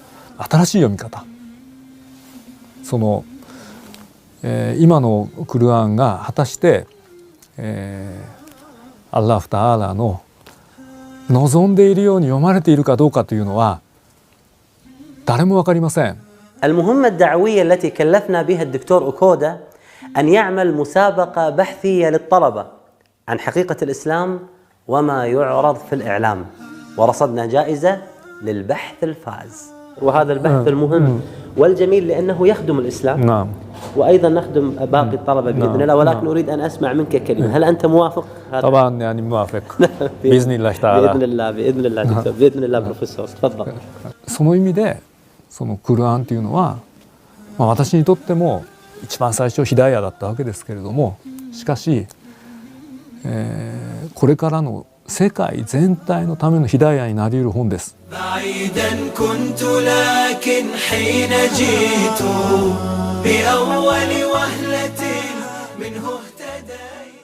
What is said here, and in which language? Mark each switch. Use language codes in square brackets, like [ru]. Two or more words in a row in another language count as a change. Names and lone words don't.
[ja] 新しい読み方。今のクルアンが果たして、 [ar] الله تعالى [ja] の望んでいるように読まれているかどうかというのは誰も分かりません。 [ar] المهمة الدعوية التي كلفنا بها الدكتور أوكودا أن يعمل مسابقة بحثية للطلبة عن حقيقة الإسلام وما يعرض في الإعلام، ورصدنا جائزة للبحث الفاز، وهذا البحث المهم والجميل لأنه يخدم الإسلام. نعم. وأيضا نخدم باقي الطلبة بإذن الله، ولكن أريد أن أسمع منك كلمة. هل أنت موافق؟ طبعا يعني موافق بإذن الله تعالى. بإذن الله بإذن الله دكتور بإذن الله بروفيسور تفضل. [ja] その意味でクルアンというのは、私にとっても一番最初ヒダイヤだったわけですけれども、しかし、これからの世界全体のためのヒダイヤになり得る本です。 [ar] بعيدا كنت لكن حين جئت بأول وهلة منه اهتديت